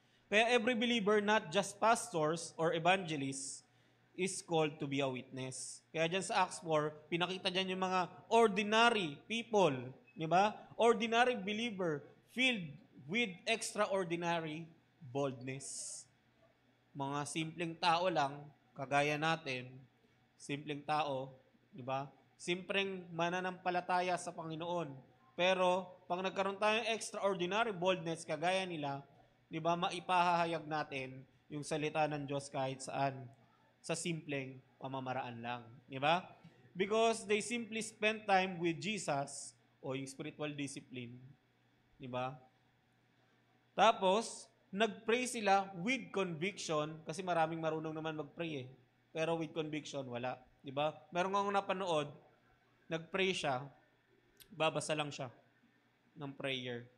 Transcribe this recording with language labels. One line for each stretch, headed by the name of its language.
English: Kaya every believer, not just pastors or evangelists, is called to be a witness.
Filipino: Kaya dyan sa Acts 4, pinakita dyan yung mga ordinary people, di ba?
English: Ordinary believer filled with extraordinary boldness.
Filipino: Mga simpleng tao lang, kagaya natin, simpleng tao, di ba? Simpleng mananampalataya sa Panginoon. Pero, pag nagkaroon tayong extraordinary boldness, kagaya nila, di ba, maipahahayag natin yung salita ng Diyos kahit saan, sa simpleng pamamaraan lang. Di ba?
English: Because they simply spend time with Jesus o yung spiritual discipline.
Filipino: Di ba? Tapos, nag-pray sila
English: with conviction
Filipino: kasi maraming marunong naman mag-pray eh. Pero
English: with conviction,
Filipino: wala. Di ba? Meron akong napanood, nag-pray siya, babasa lang siya ng prayer.